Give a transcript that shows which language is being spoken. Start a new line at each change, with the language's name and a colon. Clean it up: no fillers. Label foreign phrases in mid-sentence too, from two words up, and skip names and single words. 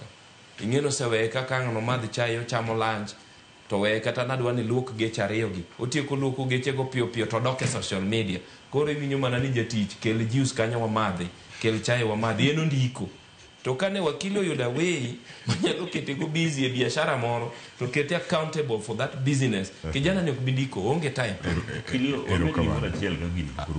Luo (Kenya and Tanzania): Ing'eno sewe kaka ng'ano madhi chayo chamo lunch to we kata nadwa ni luok geche ariyo gi. Otieko luoko geche go piyo to doke
English: social media.
Luo (Kenya and Tanzania): Koro iwinyo mana ni jatich kel juice kanyo wa madhi, kel chai wa madhi, eno ndiko. To kane wakili oyuda way manyalo kete go busy e biashara moro to kete
English: accountable for that business.
Luo (Kenya and Tanzania): Kijana ni ok bindiko onge time. Wakili omedi mora chiel ka gini.